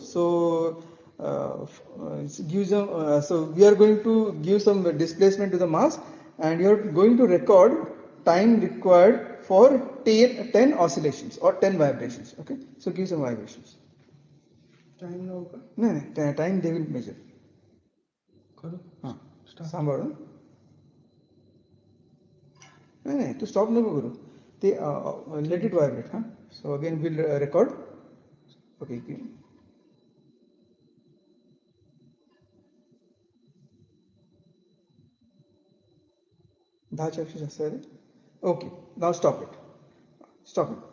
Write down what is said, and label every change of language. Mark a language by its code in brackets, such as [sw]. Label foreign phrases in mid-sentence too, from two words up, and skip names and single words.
[en] So it gives so we are going to give some displacement to the mass, and you are going to record time required for 10 oscillations or 10 vibrations. Okay, so give some vibrations. Time [hi] होगा नहीं [en] time they will measure [hi] करो हाँ [mr] सांभाळो नहीं तू [en] stop [mr] नको करू ते [en] let it vibrate huh? So again we'll record. Okay, 10 [mr] जास्त आहे. [en] Okay, now stop it. Stop it.